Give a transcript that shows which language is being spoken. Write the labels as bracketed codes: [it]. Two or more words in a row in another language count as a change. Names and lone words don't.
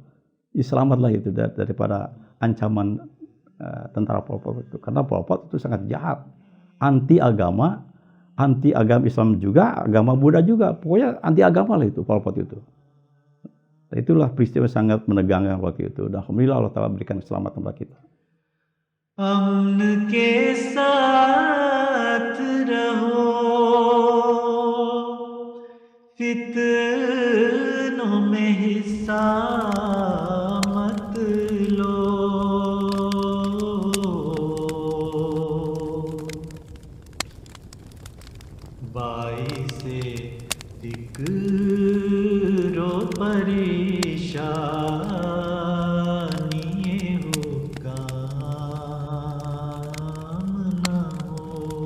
[id] Selamatlah itu daripada ancaman tentara Pol Pot itu. Karena Pol Pot itu sangat jahat, anti agama Islam juga, agama Buddha juga. Pokoknya anti agama lah itu Pol Pot itu. Itulah peristiwa sangat menegangkan waktu itu. Dan alhamdulillah Allah Ta'ala berikan keselamatan kepada kita. [ur] امن کے ساتھ رہو، فتنوں میں حصہ مت لو. باعثِ فکر و پریشانی ہو کام نہ ہو.